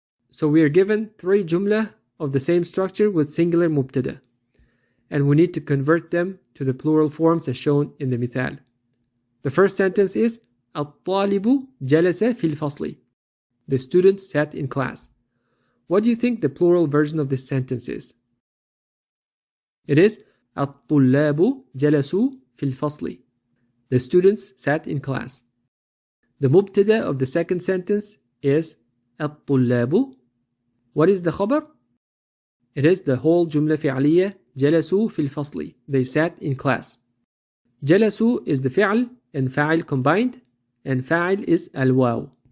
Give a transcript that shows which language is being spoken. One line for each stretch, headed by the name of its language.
English: So we are given three jumla of the same structure with singular mubtada. And we need to convert them to the plural forms as shown in the mithal. The first sentence is
Arabic: الطالب جلس في الفصل.
English: The student sat in class. What do you think the plural version of this sentence is? It is
Arabic: الطلاب جلسوا في الفصل.
English: The students sat in class. The mubtada of the second sentence is الطلاب. What is the khabar? It is the whole jumla fi'aliyya
Arabic: جلسوا في الفصل.
English: They sat in class. جلسوا is the fi'al and fa'il combined, and fa'il is al-waw.